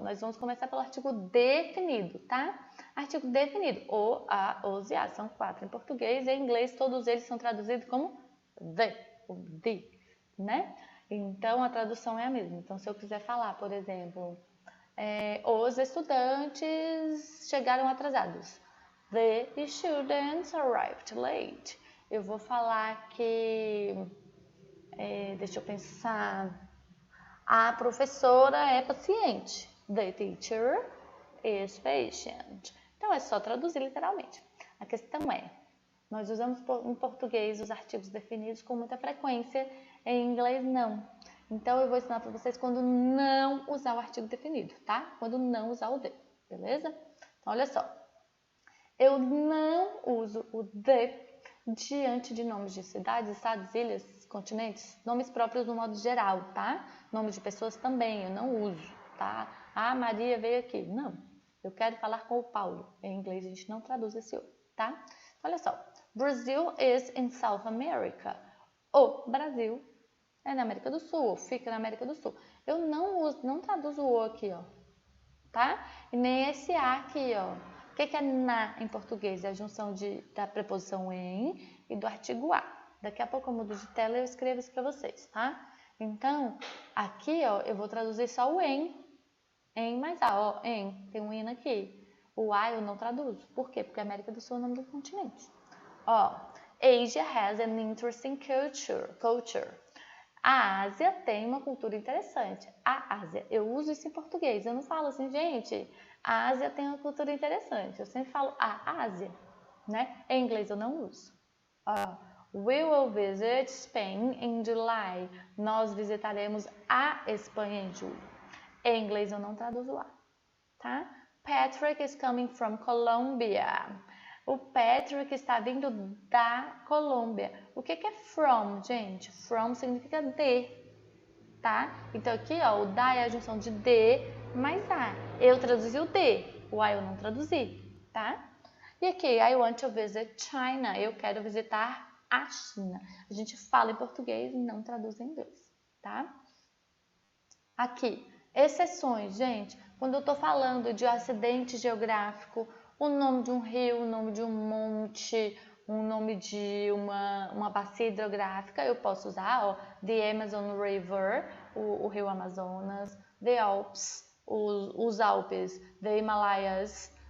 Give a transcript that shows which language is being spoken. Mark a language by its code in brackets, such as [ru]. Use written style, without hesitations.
[pt] Nós vamos começar pelo artigo definido, tá? Artigo definido, o, a, os e as, são 4 em português, e em inglês todos eles são traduzidos como the, né? Então, a tradução é a mesma. Então, se eu quiser falar, por exemplo, os estudantes chegaram atrasados. [en] The students arrived late. [pt] Eu vou falar que, deixa eu pensar, a professora é paciente. [en] The teacher is patient. [pt] Então, é só traduzir literalmente. A questão é, nós usamos em português os artigos definidos com muita frequência, em inglês não. Então, eu vou ensinar para vocês quando não usar o artigo definido, tá? Quando não usar o the, beleza? Então, olha só. Eu não uso o the diante de nomes de cidades, estados, ilhas, continentes, nomes próprios no modo geral, tá? Nomes de pessoas também, eu não uso, tá? Ah, Maria veio aqui. Não, eu quero falar com o Paulo. Em inglês a gente não traduz esse o, tá? Olha só, [en] Brazil is in South America. [pt] O Brasil é na América do Sul, ou fica na América do Sul. Eu não traduzo o aqui, ó, tá? E nem esse a aqui, ó. O que é na em português? É a junção da preposição em e do artigo a. Daqui a pouco eu mudo de tela e eu escrevo isso para vocês, tá? Então, aqui, ó, eu vou traduzir só o em mais a, ó, em, tem um in aqui. O a eu não traduzo. Por quê? Porque a América do Sul é o nome do continente. Ó, [en] Asia has an interesting culture. [pt] A Ásia tem uma cultura interessante. A Ásia, eu uso isso em português. Eu não falo assim, gente, a Ásia tem uma cultura interessante. Eu sempre falo a Ásia, né? Em inglês eu não uso. [en] We will visit Spain in July. [pt] Nós visitaremos a Espanha em julho. Em inglês eu não traduzo a, tá? [en] Patrick is coming from Colombia. [pt] O Patrick está vindo da Colômbia. O que é from, gente? From significa de, tá? Então aqui, ó, o da é a junção de de mais a. Eu traduzi o de, o a eu não traduzi, tá? E aqui, [en] I want to visit China. [pt] Eu quero visitar a China. A gente fala em português e não traduz em inglês, tá? Aqui, exceções, gente. Quando eu tô falando de um acidente geográfico, o nome de um rio, o nome de um monte, o nome de uma bacia hidrográfica, eu posso usar, ó, [en] the Amazon River, [pt] o rio Amazonas, [en] the Alps, [pt] os Alpes, [en] the Himalayas.